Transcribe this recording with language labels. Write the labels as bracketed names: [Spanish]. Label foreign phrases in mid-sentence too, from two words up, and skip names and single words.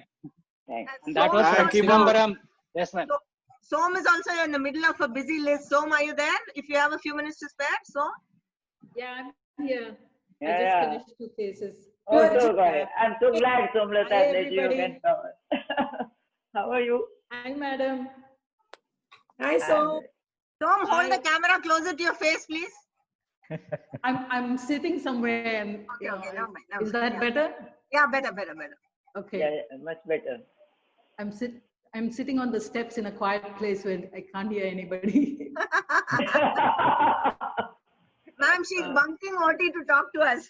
[English] And that was from Chidambaram. Yes, ma'am. Som is also in the middle of a busy list. Som, are you there? If you have a few minutes to spare, Som? Yeah, I'm here. Yeah, I just yeah. finished 2 cases. Oh, so glad. I'm so glad, Somlata, Hi, that you everybody. can come. How are you? Hi, madam. Hi, Som. Som, hold the camera closer to your face, please. I'm sitting somewhere and is that better? Yeah, better. Okay. Yeah, much better. I'm sitting on the steps in a quiet place where I can't hear anybody. Ma'am, she's bunking OT to talk to us.